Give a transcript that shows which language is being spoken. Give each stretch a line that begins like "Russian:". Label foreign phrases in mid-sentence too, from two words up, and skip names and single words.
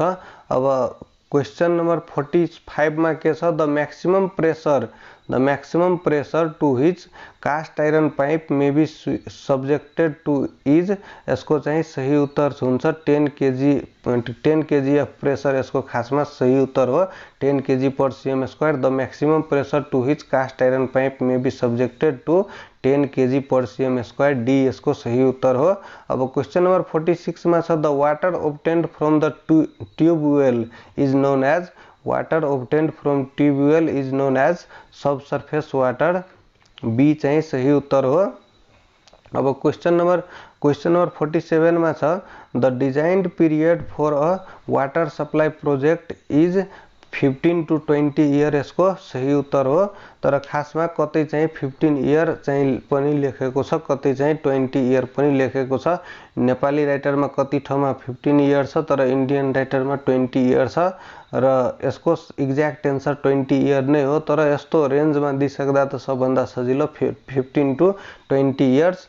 Nepali: अब क्वेश्चन नम्बर 45 मा के छ,
English: the maximum pressure to which cast iron pipe may be subjected to is,
Nepali: यसको चाहिँ सही उत्तर हुन्छ
English: 10 kg of pressure,
Nepali: यसको खासमा सही उत्तर हो
English: 10 kg per cm square. The maximum pressure to which cast iron pipe may be subjected to 10 kg per cm square.
Nepali: डी यसको सही उत्तर हो। अब क्वेश्चन नम्बर 46 मा छ,
English: The water obtained from the tube well is known as, water obtained from tube well is known as subsurface water.
Nepali: बी चाहिँ सही उत्तर हो। अब क्वेश्चन नम्बर 47 मा छ,
English: the designed period for a water supply project is 15 to 20 year,
Nepali: यसको सही उत्तर हो। तर खासमा कतै चाहिँ 15 इयर चाहिँ पनि लेखेको छ, कतै चाहिँ 20 इयर पनि लेखेको छ। नेपाली राइटरमा कति ठाउँमा 15 इयर छ तर इन्डियन राइटरमा 20 इयर छ र यसको
English: exact answer
Nepali: 20 इयर नै हो, तर यस्तो रेन्जमा दिइसक्दा त सबभन्दा सजिलो
English: 15 to 20 years.